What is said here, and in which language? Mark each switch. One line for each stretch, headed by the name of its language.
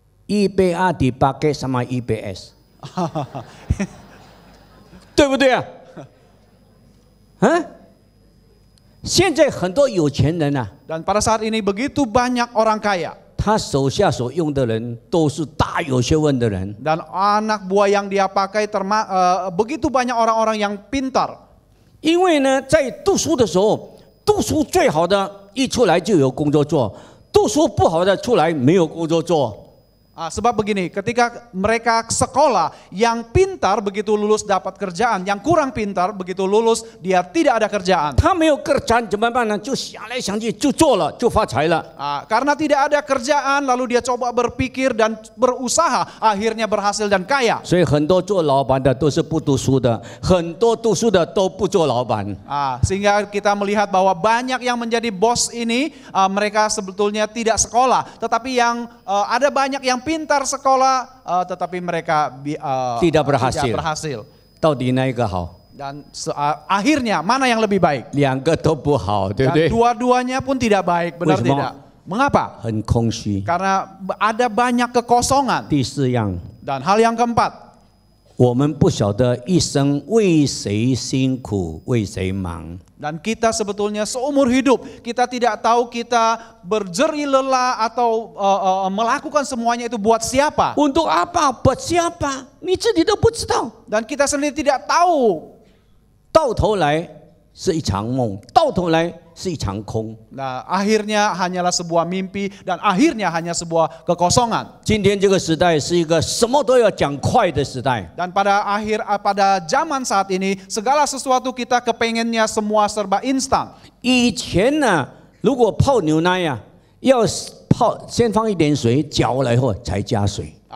Indonesian: ，1B2 dipakai sama IBS，
Chinese: 对不对啊？现在很多有钱人啊，
Indonesian: dan pada saat ini begitu banyak orang kaya.
Chinese: 他手下所用的人都是大有学问的人，
Indonesian: Dan anak buah yang dia pakai begitu banyak orang-orang yang pintar.
Chinese: 因为呢，在读书的时候，读书最好的一出来就有工作做，读书不好的出来没有工作做。
Indonesian: Sebab begini, ketika mereka sekolah, yang pintar begitu lulus dapat kerjaan, yang kurang pintar begitu lulus dia tidak ada kerjaan.
Chinese: 他没有kerjaan怎么办呢？就想来想去就做了，就发财了。
Indonesian: Karena tidak ada kerjaan, lalu dia coba berpikir dan berusaha, akhirnya berhasil dan kaya.
Chinese: 所以很多做老板的都是不读书的，很多读书的都不做老板。
Indonesian: Sehingga kita melihat bahwa banyak yang menjadi bos ini mereka sebetulnya tidak sekolah, tetapi yang ada banyak yang pintar sekolah tetapi mereka tidak berhasil.
Chinese: 到底哪一个好？
Indonesian: Dan akhirnya mana yang lebih baik?
Chinese: 两个都不好，对不
Indonesian: Dan dua-duanya pun tidak baik, benar Wisma. tidak? Mengapa?
Chinese: 很空虚。
Indonesian: Karena ada banyak kekosongan.
Chinese: 第四样，
Indonesian: Dan hal yang keempat,
Chinese: 我们不晓得一生为谁辛苦，为谁忙。
Indonesian: Dan kita sebetulnya seumur hidup, kita tidak tahu kita berjerih lelah atau melakukan semuanya itu buat siapa. Untuk apa? Buat siapa?
Chinese: 你自己都不知道。
Indonesian: Dan kita sendiri tidak tahu.
Chinese: 到头来是一场梦，到头来是一场空。
Indonesian: Nah, akhirnya hanyalah sebuah mimpi dan akhirnya hanya sebuah kekosongan.
Chinese: 今天这个时代是一个什么都要讲快的时代。
Indonesian: Dan pada zaman saat ini segala sesuatu kita kepengennya semua serba instan.
Chinese: 以前呢，如果泡牛奶呀，要泡先放一点水，搅了以后才加水。